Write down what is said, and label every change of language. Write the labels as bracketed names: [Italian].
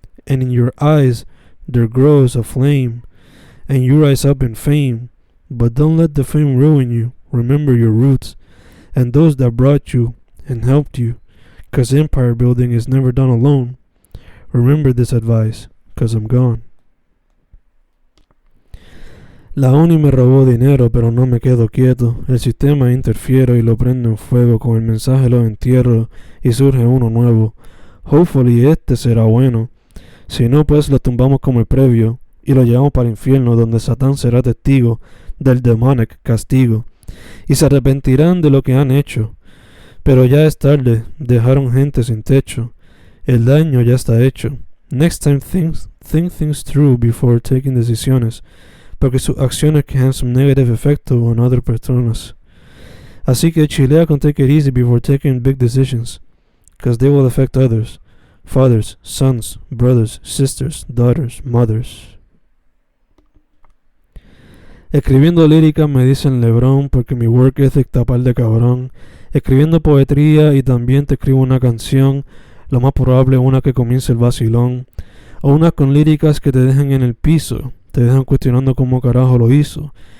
[English] And in your eyes there grows a flame. And you rise up in fame. But don't let the fame ruin you. Remember your roots. And those that brought you and helped you. 'Cause empire building is never done alone. Remember this advice, 'cause I'm gone. [Spanish] La uni me robó dinero, pero no me quedo quieto. El sistema interfiero y lo prendo en fuego. Con el mensaje lo entierro y surge uno nuevo. [English] Hopefully [Spanish] este será bueno. Si no, pues lo tumbamos como el previo y lo llevamos para el infierno, donde Satán será testigo del [English] demonic [Spanish] castigo. Y se arrepentirán de lo que han hecho. Pero ya es tarde, dejaron gente sin techo. El daño ya está hecho. [English] Next time think things through before taking decisiones, [Spanish] porque sus acciones [English] can have some negative effect on other personas. [Spanish] Así que chilea con [English] take it easy before taking big decisions, because they will affect others. Fathers, sons, brothers, sisters, daughters, mothers. [Spanish] Escribiendo lírica me dicen Lebrón, porque mi [English] work ethic [Spanish] tapar de cabrón. Escribiendo poetría y también te escribo una canción, lo más probable una que comience el vacilón, o unas con líricas que te dejen en el piso, te dejan cuestionando cómo carajo lo hizo.